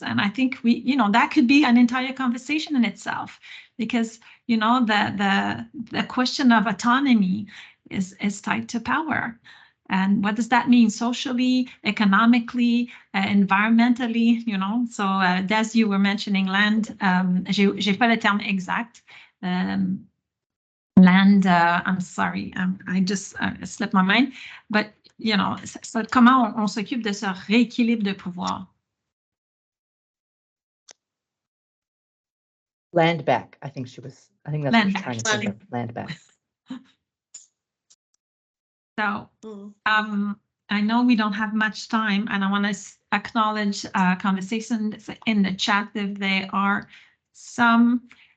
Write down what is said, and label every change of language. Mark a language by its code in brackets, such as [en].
[en] And I think that could be an entire conversation in itself, because, the question of autonomy is tied to power. And what does that mean socially, economically, environmentally, So, Des, you were mentioning land. [fr] J'ai pas le terme exact. [en] Land, I'm sorry, I just slipped my mind. [fr] But, comment on s'occupe de ce rééquilibre de pouvoir? [en] Land back, I think that's what she's trying to say. Land back. So, I know we don't have much time, and I want to acknowledge conversations in the chat if there are some.